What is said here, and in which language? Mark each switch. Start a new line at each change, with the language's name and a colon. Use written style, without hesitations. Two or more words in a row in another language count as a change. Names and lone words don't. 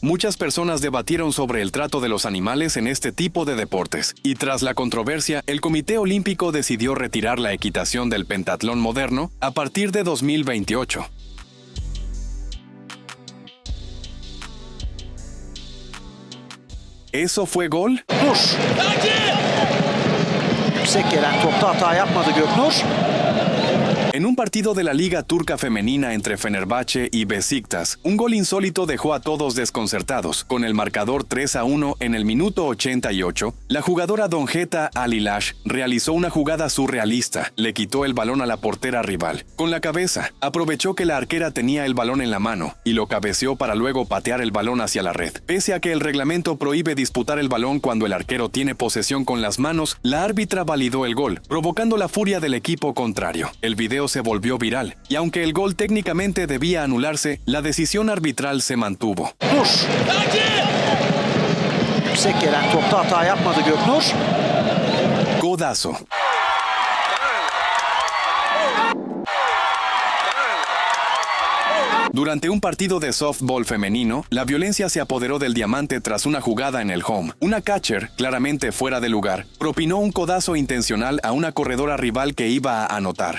Spanish: Muchas personas debatieron sobre el trato de los animales en este tipo de deportes, y tras la controversia, el Comité Olímpico decidió retirar la equitación del pentatlón moderno a partir de 2028. ¿Eso fue gol?
Turkish: Yüksek gelen topta hata yapmadı Göknur.
Spanish: En un partido de la Liga Turca Femenina entre Fenerbahçe y Beşiktaş, un gol insólito dejó a todos desconcertados. Con el marcador 3-1 en el minuto 88, la jugadora Donjeta Alilash realizó una jugada surrealista. Le quitó el balón a la portera rival. Con la cabeza, aprovechó que la arquera tenía el balón en la mano y lo cabeceó para luego patear el balón hacia la red. Pese a que el reglamento prohíbe disputar el balón cuando el arquero tiene posesión con las manos, la árbitra validó el gol, provocando la furia del equipo contrario. El video se volvió viral, y aunque el gol técnicamente debía anularse, la decisión arbitral se mantuvo.
Turkish: Yüksek gelen topta hata yapmadı Göknur.
Spanish: Codazo. Durante un partido de softball femenino, la violencia se apoderó del diamante tras una jugada en el home. Una catcher, claramente fuera de lugar, propinó un codazo intencional a una corredora rival que iba a anotar.